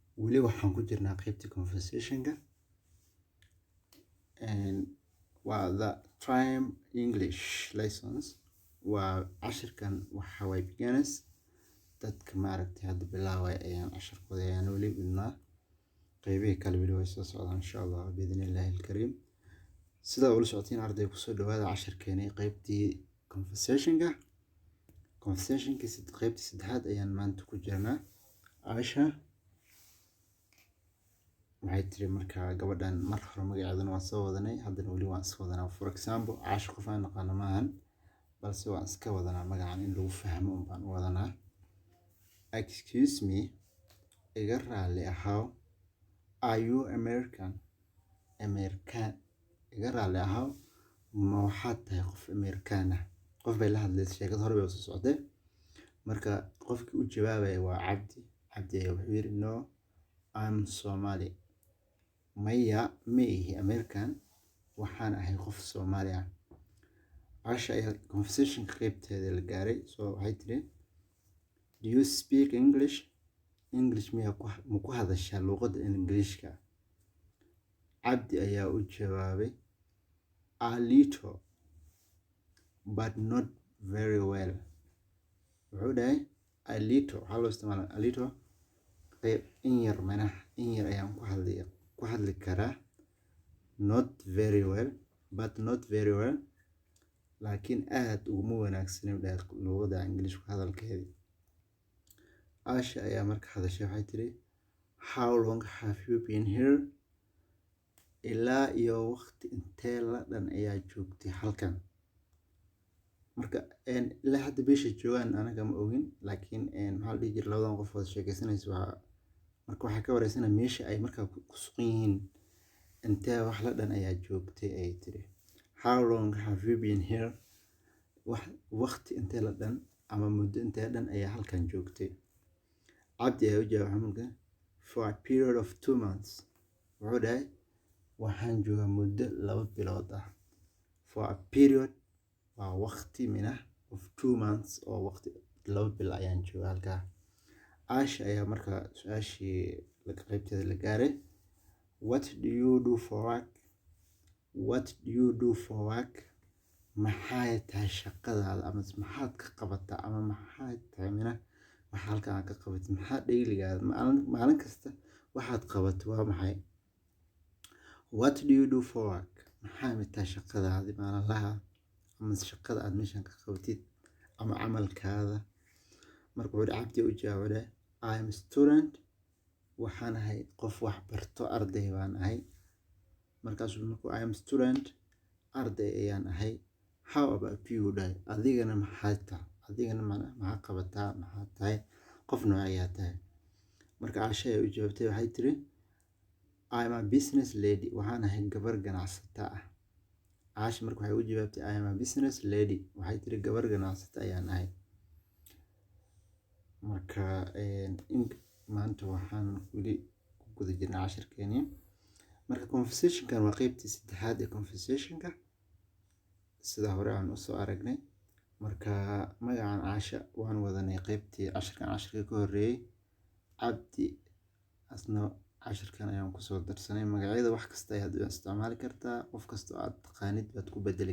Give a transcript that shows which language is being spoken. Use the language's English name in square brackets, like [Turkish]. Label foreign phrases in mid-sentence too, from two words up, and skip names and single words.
[Somali] weli waxaan ku jirnaa qaybta conversationka waa [English] the Triumph English lessons [Somali] waa cashirkan waxa way beginners dadka maaragtay hadda bilaaway ayaan cashirkooda ayaan weli wadnaa qaybihii kale weli way soo socdaan [Arabic] إن شاء الله بإذن الله الكريم [Somali] sida ula socotiin arday ku soo dhawaada cashirkeena qaybtii conversationka qaybtii saddexaad ayaan maanta ku jirnaa Aisha waxay tiri markaa gabadhan mar hore magaceedana waan soo wadanay haddana weli waan iska wadanaa [English] for example [Somali] Aisha qof aan naqaano maahan balse waan iska wadanaa magacan in lagu fahmo baan u wadanaa [English] excuse me [Somali] iga raali ahow [English] are you American [Somali] iga raali ahow ma waxaad tahay qof American ah qof bay la hadlaysa sheekad hore bay u soo socday marka qofkii u jawaabay waa Cabdi ayaa wuxuu yiri [English] no I'm Somali [Somali] maya ma ihi American waxaan ahay qof Soomaali ah Aisha ayaa conversation qaybteeda la gaaray soo waxay tiri [English] do you speak English [Somali] miya ku hadashaa luqadda Ingiriiska Cabdi ayaa u jawaabay [English] a little but not very well [Somali] wuxuu dhahay [English] a little [Somali] waxaa loo isticmaalaa [English] a little [Somali] qayb in yar ayaan ku hadli karaa [English] not very well [Somali] laakiin aad uguma wanaagsanin dhahay luqadda Ingiriiska hadalkeedii Aisha ayaa marka hadashay waxay tiri [English] how long have you been here [Somali] ilaa iyo waqti intee la dhan ayaa joogtay halkan marka ilaa hadda beesha joogaan anaga ma ogin laakiin maxaa la dhihi jiray labadan qof wada sheekaysanaysa marka waxay ka wareysanaa meesha ay markaa ku sugan yihiin intee wax la dhan ayaa joogtay ay tiri [English] how long have you been here [Somali] waqti intee la dhan ama muddo intee dhan ayaa halkan joogtay Cabdi ayaa u jawaabay [English] for a period of 2 months [Somali] wuxuu dhahay waxaan joogaa muddo 2 bilood ah [English] for a period [Somali] waa waqti [English] of 2 months [Somali] oo waqti 2 bil ayaan joogaa halkaa Aisha ayaa markaa su'aashii qaybteeda la gaaray [English] what do you do for work [Somali] maxay tahay shaqadaada ama maxaad ka qabataa ama maxay tahay waxa halkaan ka qabatay maxaa dhayligaada maalin kasta waxaad qabato waa maxay [English] what do you do for work [Somali] maxay tahay shaqadaada maalinlaha ama shaqada aad meeshan ka qabatid ama camalkaada marka wuxuu Cabdi u jawaabay I [English] am student [Somali] waxaan ahay qof wax barto arday baan ahay markaasuu markuu [English] I am student [Somali] arday ayaan ahay [English] how about you [Somali] day adigana maxaa qabataa maxaa tahay qof noocayaa tahay marka Aisha ay u jawaabtay waxay tiri [English] I am a business lady [Somali] waxaan ahay gabar ganacsata ah Aisha marka waxay u jawaabtay [English] I am a business lady [Somali] waxay tiri gabar ganacsata ayaan ahay marka maanta waxaan weli ku guda jirnaa cashirkeeni marka conversationkan waa qaybtii saddexaad ee conversationka sida hore aan u soo aragnay marka magacan Aisha waan wadanay qaybtii cashirka ka horeeyay Cabdi asna cashirkan ayaan ku soo darsanay magacyada wax kasta ayaad u isticmaali kartaa qof kasta oo aad taqaanid baad ku bedeli